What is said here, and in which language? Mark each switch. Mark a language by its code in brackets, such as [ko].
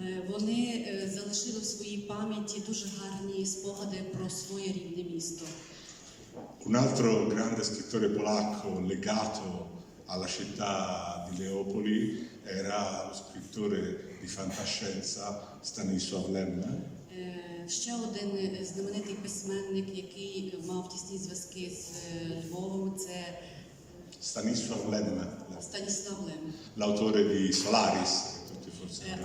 [uk] Вони залишили в своїй пам'яті дуже гарні спогади про своє рідне місто. [it] Un altro grande scrittore polacco legato alla città di Leopoli era lo scrittore di fantascienza Stanisław Lem. [uk] Ще один знаменитий письменник, який мав тісні зв'язки з Львовом, це Stanisław Lem, Станіслав Лем, [it] l'autore di Solaris, che tutti forse conoscete.